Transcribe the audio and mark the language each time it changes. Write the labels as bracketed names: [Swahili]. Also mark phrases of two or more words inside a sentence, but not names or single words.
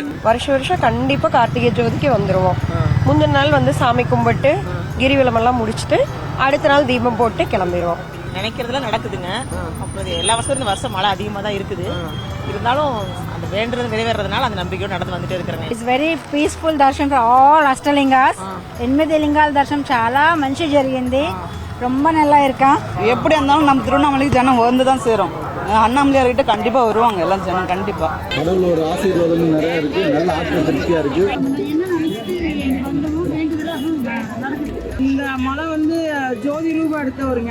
[Tamil] வருஷம் கண்டிப்பா கார்த்திகை ஜோதிக்கு வந்துருவோம். முந்தின நாள் வந்து சாமி கும்பிட்டு கிரிவலம் எல்லாம் முடிச்சுட்டு அடுத்த நாள் தீபம் போட்டு கிளம்பிடுவோம். நினைக்கிறதுலாம் நடக்குதுங்க. அப்புறம் எல்லா வருஷம் இந்த வருஷம் மழை அதிகமாக தான் இருக்குது. இருந்தாலும் அந்த வேண்டுறது நிறைவேறதுனால அந்த நம்பிக்கையோடு நடந்து வந்துட்டே இருக்கிறாங்க. [English] It's very peaceful దర్శనం for all ashtalingas. [Telugu] 8 లింగాల దర్శనం చాలా మంచి జరిగింది. [Tamil] ரொம்ப நல்லா இருக்கா. எப்படி இருந்தாலும் நம்ம திருவண்ணாமலைக்கு ஜனம் வந்து தான் சேரும். அண்ணாமலையார்கிட்ட கண்டிப்பா வருவாங்க எல்லாம் ஜனம் கண்டிப்பா. கடவுளோட ஆசீர்வாதம் நிறைய இருக்கு. நல்ல ஆத்ம திருப்தியா இருக்கு. இந்த மலை வந்து ஜோதி ரூபம் எடுத்தவருங்க.